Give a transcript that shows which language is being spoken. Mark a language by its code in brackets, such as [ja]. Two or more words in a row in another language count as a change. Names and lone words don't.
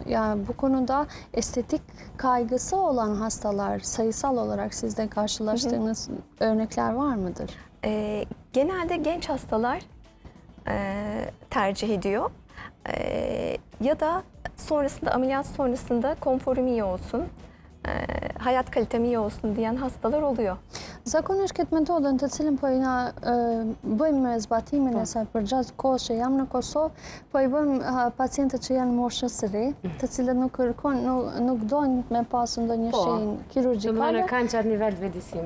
[tr] Yani bu konuda estetik kaygısı olan hastalar sayısal olarak sizde karşılaştığınız örnekler var mıdır? Genelde genç hastalar tercih ediyor. Ya da sonrasında ameliyat sonrasında konforum iyi olsun, hayat kalitem iyi olsun diyen hastalar oluyor. [sq] Zakonisht këtë metodën të cilën po i na bëjmë me zbatimin e saj për gjatë kohës që jam në Kosovë, po i bëjmë pacientët që janë moshës së re, të cilët nuk dojnë me pasur ndonjë shenjë kirurgjikale. Kanë qatë nivel të vëdësimit.